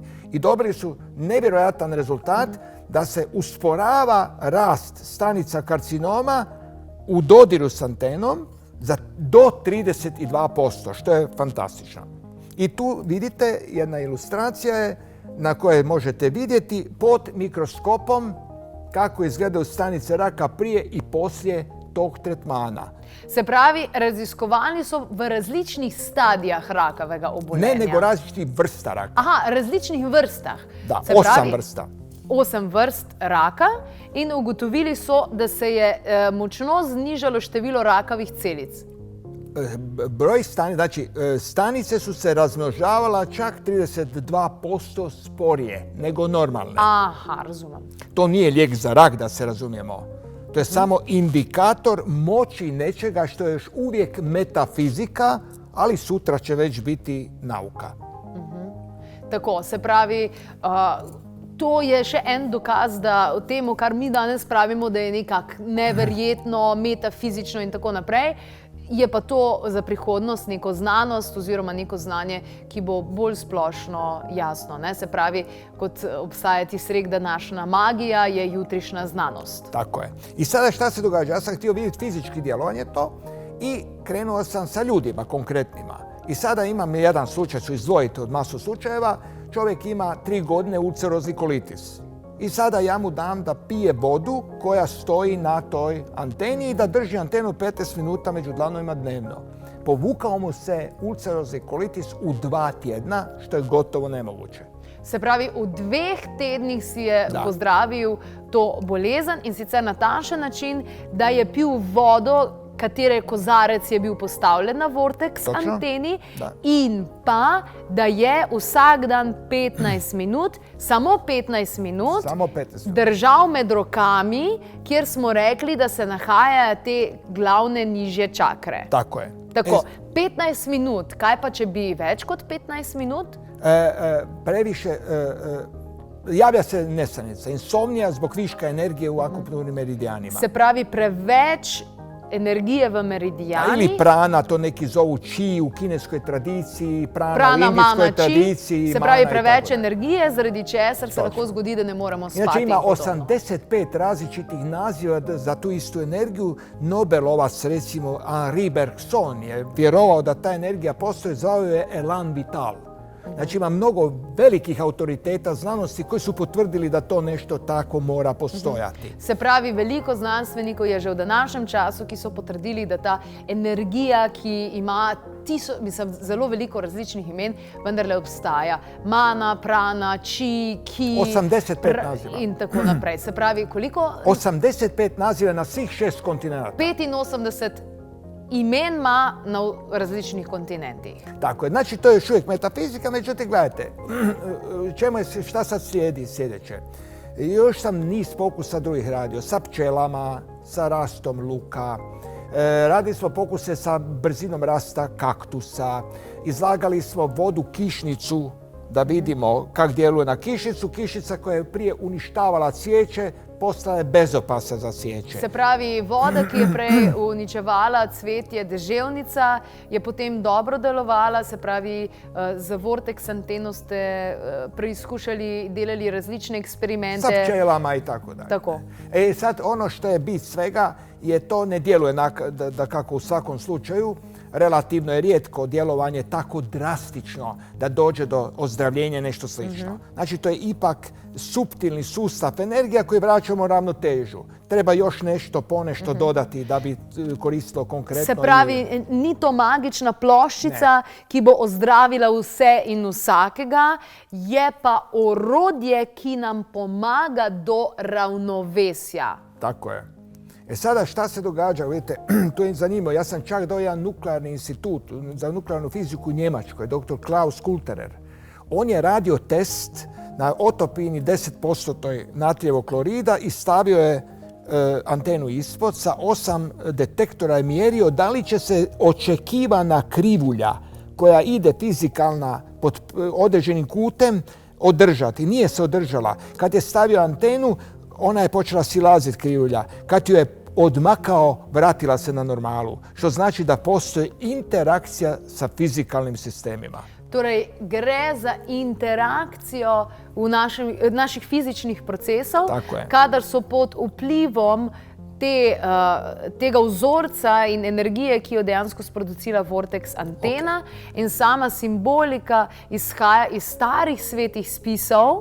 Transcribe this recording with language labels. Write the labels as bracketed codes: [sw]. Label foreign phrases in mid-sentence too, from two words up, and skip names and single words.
[hr] I dobili su nevjerojatan rezultat da se usporava rast stanica karcinoma u dodiru s antenom do 32%, što je fantastično. I tu vidite, jedna ilustracija je na kojoj možete vidjeti pod mikroskopom kako izgledaju stanice raka prije i poslije tog tretmana. [sl] Se pravi, raziskovali so v različnih stadijah rakavega obolenja. [hr] Ne, nego različnih vrsta raka. [sl] Aha, različnih vrstah. [hr] Da, 8 vrsta. [sl] 8 vrst raka in ugotovili so, da se je močno znižalo število rakavih celic. [hr] Broj stanica, znači stanice su se razmnožavala čak 32% sporije nego normalne. [sl] Aha, razumem. [hr] To nije lijek za rak, da se razumijemo. To je samo indikator moći nečega što je još uvijek metafizika, ali sutra će već biti nauka. [sl] Tako, se pravi, to je še en dokaz, da o tem, kar mi danes pravimo, da je nekako neverjetno, metafizično in tako naprej, je pa to za prihodnost neko znanost oziroma neko znanje, ki bo bolj splošno jasno. Ne? Se pravi, kot obstaja tisti rek, današnja magija je jutrišnja znanost. Tako je. [hr] I sada šta se događa? Ja sam htio vidjeti fizički djelovanje to i krenuo sam sa ljudima konkretnima. I sada imam jedan slučaj, ću izdvojiti od masu slučajeva. Čovjek ima 3 godine ulcerozni kolitis. I sada ja mu dam da pije vodu koja stoji na toj anteni i da drži antenu 15 minuta među dlanovima dnevno. Povukao mu se ulcerozni kolitis u 2 tjedna, što je gotovo nemoguće. [sl] Se pravi, v 2 tednih si je pozdravil to bolezen in sicer na takšen način, da je pil vodo, katere kozarec je bil postavljen na Vortex anteni in pa, da je vsak dan 15 minut, samo 15 minut, držal med rokami, kjer smo rekli, da se nahajajo te glavne nižje čakre. Tako je. Tako, 15 minut. Kaj pa, če bi več kot 15 minut? [hr] Previše... Javlja se nesanica, insomnija zbog viška energije u akupunkturnim meridijanima. [sl] Se pravi, preveč energije v meridijanih. [hr] Ili prana, to neki zovu či u kineskoj tradiciji, prana u indijskoj tradiciji. [sl] Se pravi, preveč energije, zaradi česar se lahko zgodi, da ne moremo spati. [hr] Inače ima 85 različitih naziva za tu istu energiju. Nobelovac, recimo Henri Bergson, je vjerovao da ta energija postoji, zvao je Elan Vital. Znači ima mnogo velikih autoriteta znanosti koji su potvrdili da to nešto tako mora postojati. [sl] Se pravi, veliko znanstvenikov je že v današnjem času, ki so potrdili, da ta energija, ki ima zelo veliko različnih imen, vendarle obstaja. Mana, prana, či, ki... [hr] 85 naziva. [sl] In tako naprej. Se pravi, koliko? [hr] 85 naziva na svih 6 kontinenta. [sl] 85 imen ima na različnih kontinentih. Tako je. [hr] Znači, to je još uvijek metafizika, međutim, gledajte, šta sad slijedi sljedeće? Još sam niz pokusa drugih radio, sa pčelama, sa rastom luka, radili smo pokuse sa brzinom rasta kaktusa, izlagali smo vodu kišnicu da vidimo kako djeluje na kišnicu. Kišnica koja je prije uništavala cvijeće, postala je bezopasna za cvijeće. [sl] Se pravi, voda, ki je prej uničevala cvetje, deževnica, je potem dobro delovala. Se pravi, za Vortex anteno ste preizkušali, delali različne eksperimente. [hr] Sa pčelama i tako dalje. Tako. Sad ono što je bit svega je to ne djeluje da kako u svakom slučaju. Relativno je rijetko djelovanje tako drastično da dođe do ozdravljenja, nešto slično. Znači, to je ipak suptilni sustav energija koji vraćamo ravnotežu. Treba još nešto, ponešto dodati da bi koristilo konkretno. Se pravi, ni to magična ploščica, ki bo ozdravila vse in vsakega, je pa orodje, ki nam pomaga do ravnovesja. Tako je. Sada šta se događa? Vidite, to je zanimljivo. Ja sam čak dao jedan nuklearni institut za nuklearnu fiziku u Njemačkoj, dr. Klaus Kulterer. On je radio test na otopini 10% natrijevog klorida i stavio je antenu ispod sa 8 detektora i mjerio da li će se očekivana krivulja koja ide fizikalna pod određenim kutem održati. Nije se održala. Kad je stavio antenu, ona je počela silaziti krivulja. Kad ju je odmakao, vratila se na normalu. Što znači da postoji interakcija sa fizikalnim sistemima. [sl] Torej, gre za interakcijo naših fizičnih procesov, kadar so pod vplivom tega vzorca in energije, ki jo dejansko sproducira Vortex antena. In sama simbolika izhaja iz starih svetih spisov.